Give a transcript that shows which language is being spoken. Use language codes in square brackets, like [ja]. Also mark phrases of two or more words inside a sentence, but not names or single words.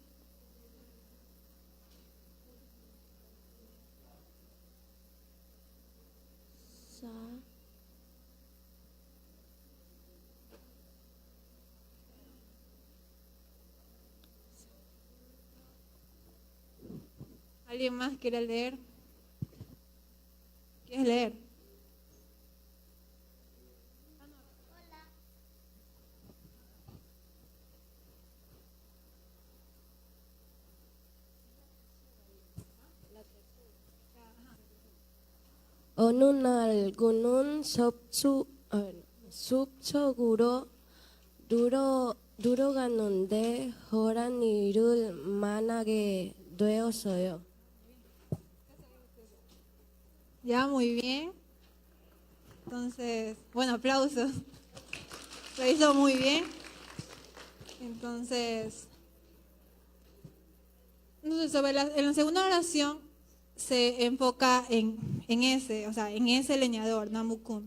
[es] Sa. ¿Alguien más quiere leer? ¿Quieres leer? [ko] 어느 날 그는 숲속으로 들어갔는데 호랑이를 만나게 되었어요. [es] Ya, muy bien. Entonces, bueno, aplausos. Lo hizo muy bien. Entonces en la segunda oración se enfoca en ese, o sea, en ese leñador, Namukun.